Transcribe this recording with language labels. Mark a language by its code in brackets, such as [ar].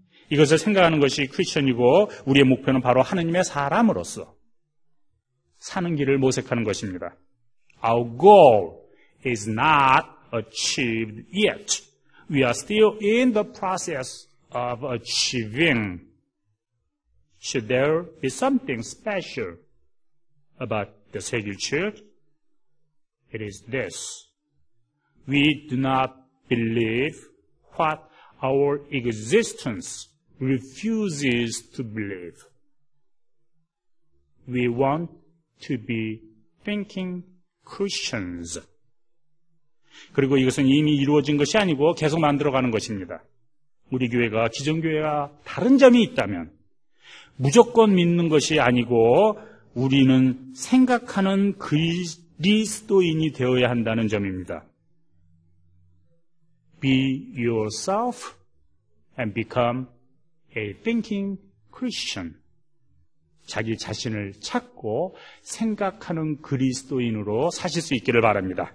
[ko] 이것을 생각하는 것이 크리스천이고 우리의 목표는 바로 하느님의 사람으로서 사는 길을 모색하는 것입니다. [en] Our goal is not achieved yet. We are still in the process of achieving. Should there be something special about the Savior Church? It is this. We do not believe what our existence refuses to believe. We want to be thinking Christians. [ko] 그리고 이것은 이미 이루어진 것이 아니고 계속 만들어가는 것입니다. 우리 교회가 기존 교회와 다른 점이 있다면 무조건 믿는 것이 아니고 우리는 생각하는 그리스도인이 되어야 한다는 점입니다. [en] Be yourself and become a thinking Christian. [ko] 자기 자신을 찾고 생각하는 그리스도인으로 사실 수 있기를 바랍니다.